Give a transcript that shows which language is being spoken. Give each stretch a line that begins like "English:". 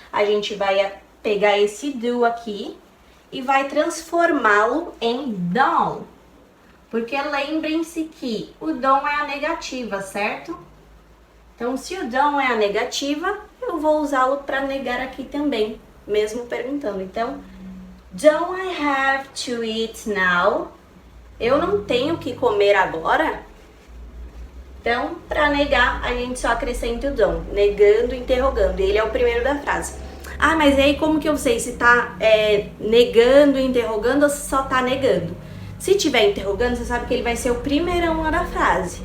Portuguese: A gente vai pegar esse do aqui e vai transformá-lo em don't. Porque lembrem-se que o don't é a negativa, certo? Então, se o don't é a negativa, eu vou usá-lo para negar aqui também, mesmo perguntando. Então,
English: don't I have to eat now?
Portuguese: Eu não tenho que comer agora? Então, para negar, a gente só acrescenta o don't, negando, interrogando. Ele é o primeiro da frase. Ah, mas aí como que eu sei se tá negando, interrogando ou se só tá negando? Se tiver interrogando, você sabe que ele vai ser o primeirão lá da frase.